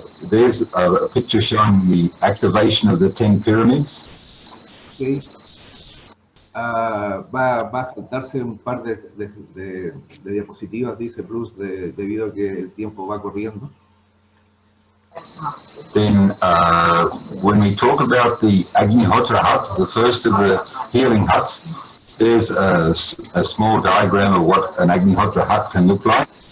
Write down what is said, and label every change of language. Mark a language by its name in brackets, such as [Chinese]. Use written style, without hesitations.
[English] There's a picture showing the activation of the 10 pyramids. Okay. [Spanish] Va a saltarse un par de diapositivas, dice Bruce, debido a que el tiempo va corriendo. [English] Then when we talk about the Agnihotra hut, the first of the healing huts, there's a small diagram of what an Agnihotra hut can look like.